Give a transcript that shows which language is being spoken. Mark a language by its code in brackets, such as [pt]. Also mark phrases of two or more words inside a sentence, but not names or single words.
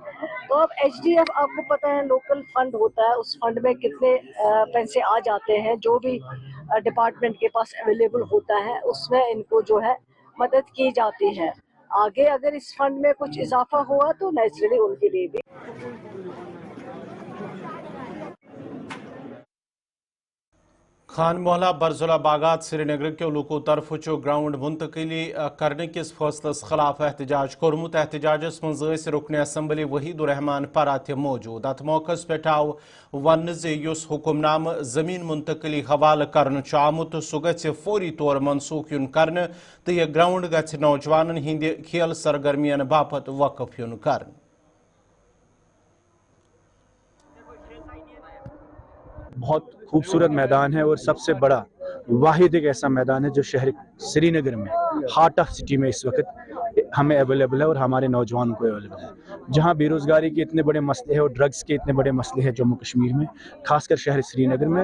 [ur] تو اب ایچ ڈی ایف آپ کو پتہ ہے لوکل فنڈ ہوتا ہے، اس فنڈ میں کتنے پیسے آ جاتے ہیں، جو بھی ڈپارٹمنٹ کے پاس اویلیبل ہوتا ہے اس میں ان کو جو ہے مدد کی جاتی ہے۔ آگے اگر اس فنڈ میں کچھ اضافہ ہوا تو نیچرلی ان کے لیے بھی [ks] خان محلہ برزولہ باغات سری نگر کے لوکو طرف گراؤنڈ منتقلی کرنے کس فیصلس خلاف احتجاج کورمت۔ احتجاجس مز رکن اسمبلی وحید الرحمان پرہ تہ موجود۔ ات موقع پہ آو ون زس حکم نامہ زمین منتقلی حوالہ کرنے آمت سہ گھ فوری طور منسوخ یون کرنے تو یہ گراؤنڈ گھ نوجوانن ہند کھیل سرگرمین باپت وقف یون کرنے۔ [ur] بہت خوبصورت میدان ہے اور سب سے بڑا واحد ایک ایسا میدان ہے جو شہر سری نگر میں [en] heart of city [ur] میں اس وقت ہمیں اویلیبل ہے اور ہمارے نوجوانوں کو اویلیبل ہے، جہاں بے روزگاری کے اتنے بڑے مسئلے ہیں اور ڈرگز کے اتنے بڑے مسئلے ہیں جموں کشمیر میں، خاص کر شہر سری نگر میں۔